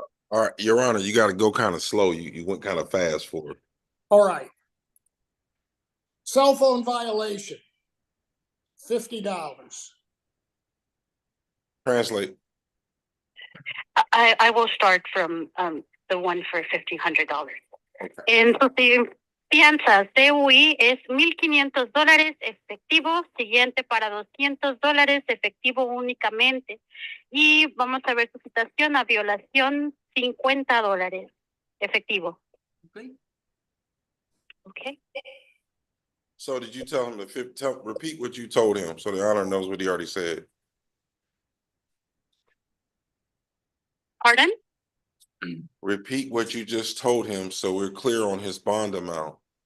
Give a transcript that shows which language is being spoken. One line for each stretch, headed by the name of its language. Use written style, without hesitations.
English: All right, Your Honor, you gotta go kind of slow. You went kind of fast for it. All right. Cell phone violation, $50. Translate. I will start from the one for $1,500.
Spanish: En su fianza, CUI es $1,500 efectivo, siguiente para $200 efectivo únicamente. Y vamos a ver su citación a violación, $50 efectivo.
English: Okay. Okay. So did you tell him repeat what you told him so the honor knows what he already said? Pardon? Repeat what you just told him so we're clear on his bond amount.